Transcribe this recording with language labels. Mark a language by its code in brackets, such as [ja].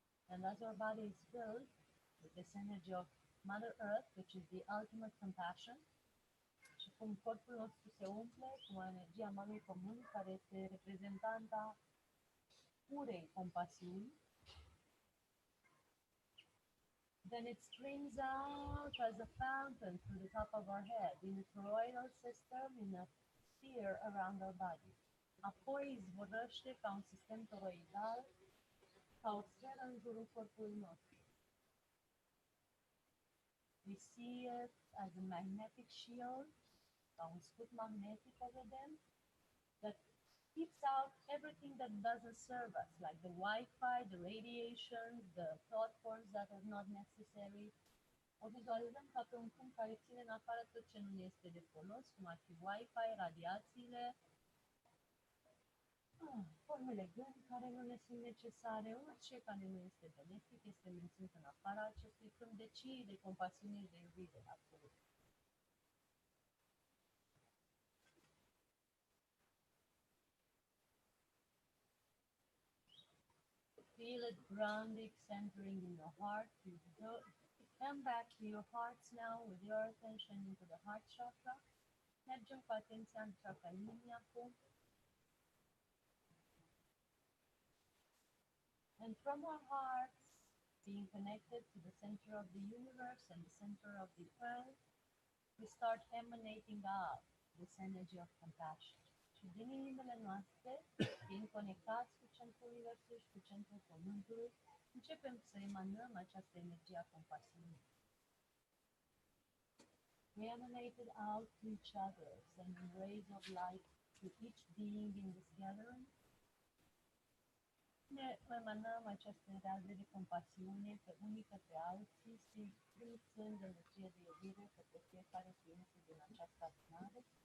[en] And as our body is filled with this energy of Mother Earth, which is the ultimate compassion, [ro] și cum corpul nostru se umple cu energia Mamei Pământ, care este reprezentanta purei compasiuni, [en] then it streams out as a fountain through the top of our head, in a toroidal system, in a sphere around our body. [ro] Apoi izvorăște ca un sistem toroidal, ca o sferă în jurul corpului nostru. [en] We see it as a magnetic shield, [ro] ca un scut magnetic, o vedem, [en] that keeps out everything that doesn't serve us, like the Wi-Fi, the radiation, the thought forms that are not necessary. [ro] O vizualizăm ca pe un punct care ține în afară tot ce nu este de folos, cum ar fi Wi-Fi, radiațiile, formele gând care nu ne sunt necesare, orice care nu este benefic este menținut în afara acestui câmp de compasiune și de iubire absolut. [en] Feel it grounding, centering in your heart. You come back to your hearts now with your attention into the heart chakra. [ro] Mergem cu atenția în chakra inimii acum. [en] And from our hearts, being connected to the center of the universe and the center of the earth, we start emanating out this energy of compassion. [ro] Și din inimile noastre, fiind conectați cu centrul universului și cu centrul pământului, începem să emanăm această energie a compasiunii. [en] We emanate it out to each other, sending rays of light to each being in this gathering. [ro] Ne emanăm aceste raze de compasiune pe unii către alții, trimițând energie de iubire către fiecare ființă din această adunare.